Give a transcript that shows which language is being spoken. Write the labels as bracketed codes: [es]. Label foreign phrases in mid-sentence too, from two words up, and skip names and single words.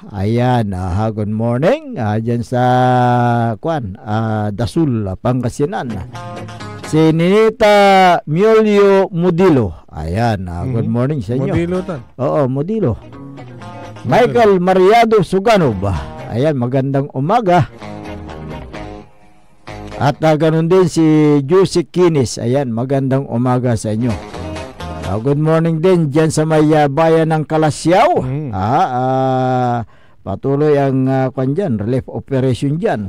[en] Ayan, good morning. [tl] Diyan sa Dasul, Pangasinan. Si Ninita Miolio Mudilo. Ayan, [en] good morning [tl] sa inyo. Mudilo tan. Oo, Mudilo. Michael Mariado Suganov. Ayan, magandang umaga. At ganun din si Juicy Kinis. Ayan, magandang umaga sa inyo. [en] Good morning [tl] din dyan sa may bayan ng Kalasyaw. Patuloy ang relief operation dyan.